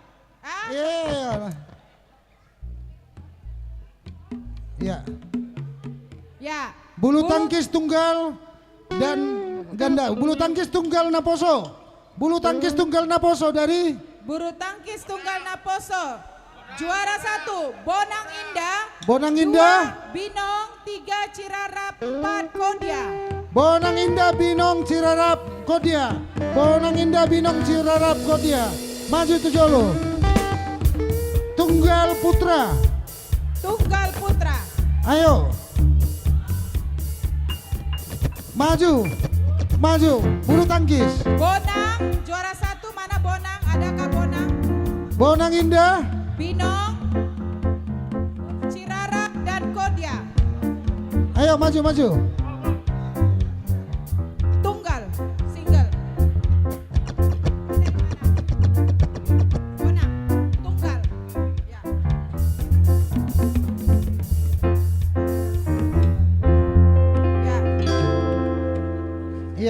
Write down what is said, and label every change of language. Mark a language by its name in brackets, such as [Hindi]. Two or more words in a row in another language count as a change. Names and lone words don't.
[Indonesian] Iya. Ya. Bulu tangkis tunggal dan ganda. Bulu tangkis tunggal Naposo. Bulu tangkis tunggal Naposo dari Bulu tangkis tunggal Naposo. Juara 1 Bonang Indah. Bonang Indah. 2 Binong, 3 Cirarap, 4 Kodia. Bonang Indah Binong Cirarap Kodia. Bonang Indah Binong Cirarap Kodia. [Batak languages] Maju tu jolo. [Indonesian] Tunggal Putra. Tunggal Putra. Ayo. Maju. Bulu tangkis. Bonang juara 1 mana Bonang? Adakah Bonang? Bonang Indah. Binong, Cirarap dan Kodia. Ayo maju. Tunggal, single. Bonang, tunggal. Ya. Iya.